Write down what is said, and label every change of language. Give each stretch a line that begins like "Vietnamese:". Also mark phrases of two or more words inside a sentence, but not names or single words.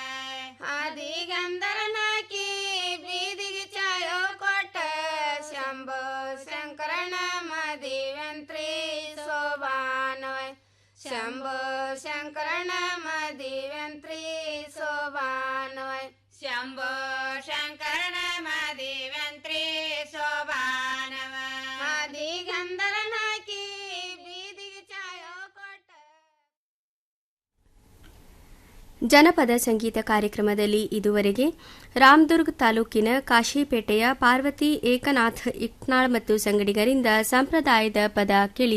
Kannada: ಆದಿಗಂಧರನಾಕಿ ಬೀದಿಗೆ ಚಾಯೋ ಕೊಟ್ಟ ಶಂಭೋ ಶಂಕರನ ಮದಿವಂತ್ರಿ ಸೋಬಾನೋಯ್ ಶಂಭೋ ಶಂಕರನ ಮದಿವಂತ್ರಿ ಸೋಬಾನೋಯ್ ಶಂಭೋ ಶಂಕರನ ಮದಿವಂತ್ರಿ ಸೋಬಾನವ ಆದಿಗಂಧರನಾಕಿ ಬೀದಿಗೆ ಚಾಯೋ ಕೊಟ್ಟ ಜನಪದ ಸಂಗೀತ ಕಾರ್ಯಕ್ರಮದಲ್ಲಿ ಇದುವರೆಗೆ ರಾಮದುರ್ಗ್ ತಾಲೂಕಿನ ಕಾಶಿಪೇಟೆಯ ಪಾರ್ವತಿ ಏಕನಾಥ್ ಇಟ್ನಾಳ್ ಮತ್ತು ಸಂಗಡಿಗರಿಂದ ಸಂಪ್ರದಾಯದ ಪದ ಕೇಳಿ